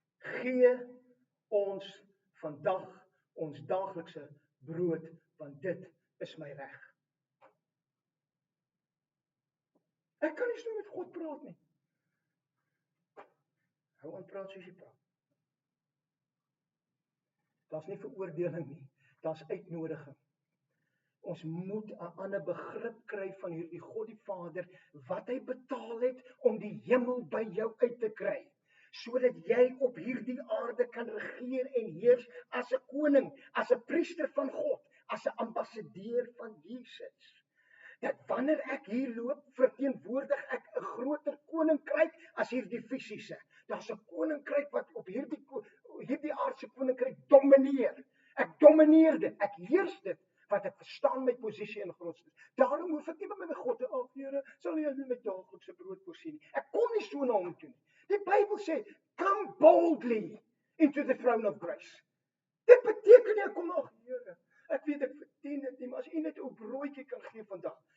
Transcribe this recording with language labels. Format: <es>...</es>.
<af>gee ons vandag ons daaglikse brood, want dit is my reg. Ek kan nie so met God praat nie. Hou aan praat soos jy praat. Daar's nie veroordeling nie, daar's uitnodiging. Ons moet 'n ander begrip kry van hierdie God die Vader, wat hy betaal het om die hemel by jou uit te kry, sodat jy op hierdie aarde kan regeer en heers as 'n koning, as 'n priester van God, as 'n ambassadeur van Jesus. Dat wanneer ek hier loop, verteenwoordig ek 'n groter koninkryk as hierdie fisiese. Daar's 'n koninkryk wat op hierdie aardse koninkryk domineer. Ek domineer dit, ek heers dit, want ek verstaan my posisie in godsdienst. Daarom hoef ek nie met my God te Here, sal jy my daaglikse brood voorsien nie. Ek kom nie so na hom toe nie. Die Bybel sê,</af> <en>come boldly into the throne of grace.</en> <af>Dit beteken nie, ek kom na Here, ek weet ek verdien dit nie, maar as U net 'n broodjie kan gee vandag.</af>